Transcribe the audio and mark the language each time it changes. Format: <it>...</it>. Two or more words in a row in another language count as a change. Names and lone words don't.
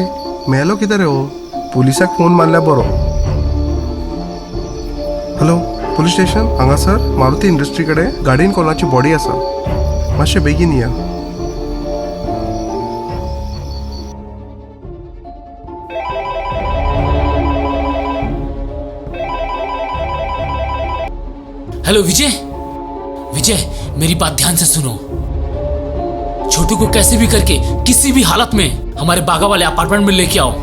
<hi>मेलो किधर है वो?</hi> <kok>पुलिसाक फोन मारल्या बरो.</kok> <en>hello police station</en> <kok>हांगा सर, मारुती इंडस्ट्री कडेन गाडयेन कोणाची बॉडी आसा, मातशें बेगीन या.</kok> <hi>हेलो विजय, मेरी बात ध्यान से सुनो। छोटू को कैसे भी करके किसी भी हालत में हमारे बागा वाले अपार्टमेंट में लेके आओ।</hi>